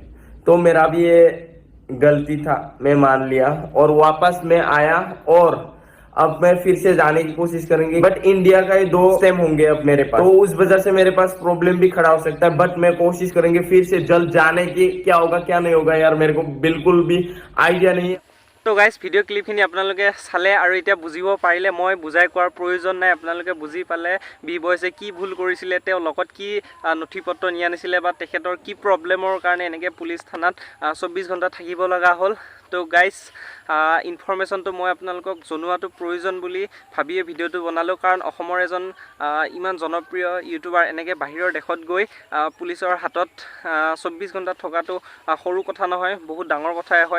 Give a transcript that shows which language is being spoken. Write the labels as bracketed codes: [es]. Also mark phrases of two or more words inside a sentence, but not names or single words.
[hi] तो मेरा भी ये गलती था, मैं मान लिया और वापस मैं आया। और अब मैं फिर से जाने की कोशिश करेंगे, बट इंडिया का ही 2 स्टेम होंगे अब मेरे पास, तो उस वजह से मेरे पास प्रॉब्लम भी खड़ा हो सकता है। बट मैं कोशिश करेंगे फिर से जल्द जाने की, क्या होगा क्या नहीं होगा यार मेरे को बिल्कुल भी आइडिया नहीं है। [as] তো গাইজ ভিডিঅ' ক্লিপখিনি আপোনালোকে চালে আৰু এতিয়া বুজিব পাৰিলে, মই বুজাই কোৱাৰ প্ৰয়োজন নাই। আপোনালোকে বুজি পালে বি বয়ছে কি ভুল কৰিছিলে, তেওঁ লগত কি নথি পত্ৰ নিয়া নাছিলে বা তেখেতৰ কি প্ৰব্লেমৰ কাৰণে এনেকৈ পুলিচ থানাত 24 ঘণ্টা থাকিব লগা হ'ল। তো গাইজ ইনফৰ্মেশ্যনটো মই আপোনালোকক জনোৱাটো প্ৰয়োজন বুলি ভাবিয়ে ভিডিঅ'টো বনালোঁ, কাৰণ অসমৰ এজন ইমান জনপ্ৰিয় ইউটিউবাৰ এনেকৈ বাহিৰৰ দেশত গৈ পুলিচৰ হাতত 24 ঘণ্টা থকাটো সৰু কথা নহয়, বহুত ডাঙৰ কথাই হয়।